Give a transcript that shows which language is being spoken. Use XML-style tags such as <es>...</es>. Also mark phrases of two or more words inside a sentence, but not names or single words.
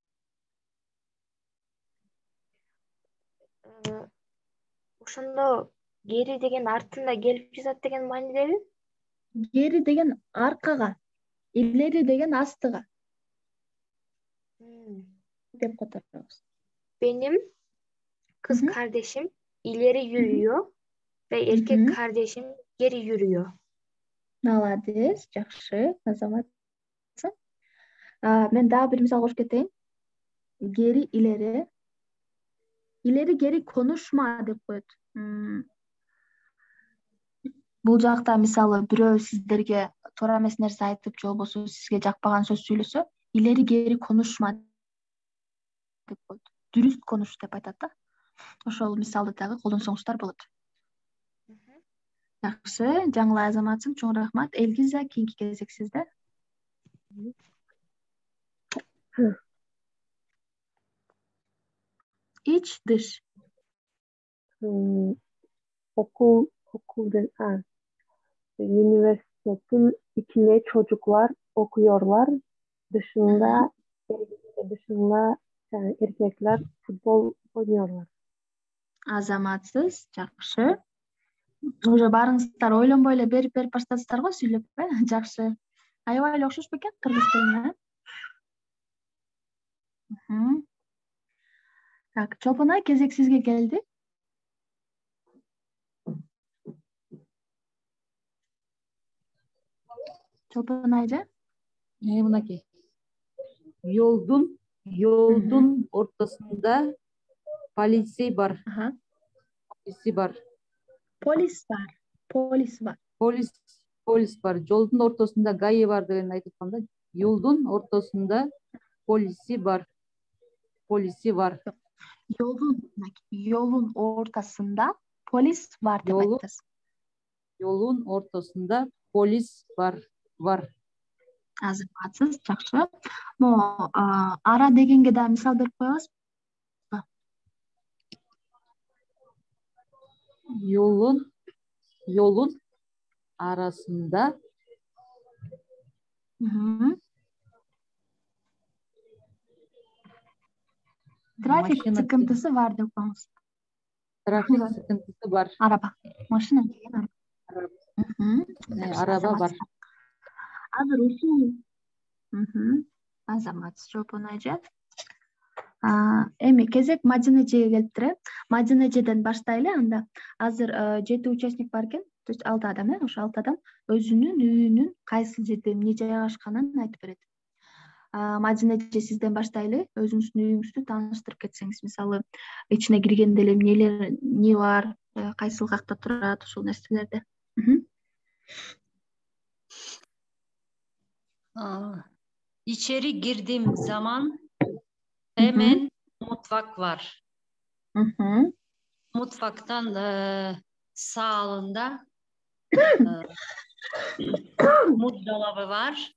<ky>Ошондо гери деген артында келип жатат деген маанидеби? Geri деген аркага, илери деген астыга деп которобуз.</ky> <tr>Benim kız kardeşim ileri yürüyor ve erkek kardeşim geri yürüyor.</tr> <ky>Молодец, жакшы, азаматсың. Мен дагы бир мисал кошуп кетейин.</ky> <tr>Geri ileri. İleri geri konuşma</tr> <ky>деп коет. Бул жакта мисалы бирөө сиздерге туура эмес нерсе айтып же болбосо сизге жакпаган сөз сүйлөсө,</ky> <tr>ileri geri konuşma</tr> <ky>деп коет.</ky> <tr>Dürüst konuş</tr> <ky>деп айтат да. Ошол мисалды дагы колдонсоңуздар болот. Жакшы, жаңылай азаматсың, чоң рахмат. Элгиза, кийинки кезек сизде.</ky> <tr>İç dış. Üniversitetin içinde çocuklar okuyorlar. Dışında erkekler futbol oynuyorlar.</tr> <ky>Азаматсыз, жакшы. Уже барыңыздар ойлонбой эле берип баштадыңыздар го сүйлөп, жакшы. Аябай эле окшош бекен кыргыз тилине. Так, Чолпонай, кезек сизге келди. Чолпонайжы. Мынакей.</ky> <tr>Yolun ortasında polisi var. Polisi var. Polis var. Polis var. Polis var. Yolun ortasında gayi var</tr> <ky>деген айтып калганда,</ky> <tr>yolun ortasında polisi var. Polisi var. Yolun ortasında polis var</tr> <ky>деп айтасыз.</ky> <tr>Yolun ortasında polis var.</tr> <ky>Азаматсыз, жакшы. Могу ара дегенге да мисал берип коебуз.</ky> <tr>Yolun arasında trafik sıkıntısı var</tr> <ky>деп коебуз.</ky> <tr>Trafik sıkıntısı var. Araba. Maşina деген araba. Araba, Мхм. araba var.</tr> <ky>Азыр ушул азамат жоопун ажат. Эми кезек Мадина эжеге келиптир. Мадина эжеден баштайлы анда. Азыр 7 участник бар экен. То есть 6 адам, ошо 6 адам өзүнүн үйүнүн кайсы жерде эмне жайгашканын айтып берет. Мадина эже сизден баштайлы. Өзүңүздүн үйүңүздү тааныштырып кетсеңиз, мисалы, ичине киргенде эле эмне бар, кайсыл жакта турат, ушул нерселерди.</ky> <tr>İçeri girdiğim zaman hemen mutfak var. Mutfaktan sağında mut dolabı var.</tr>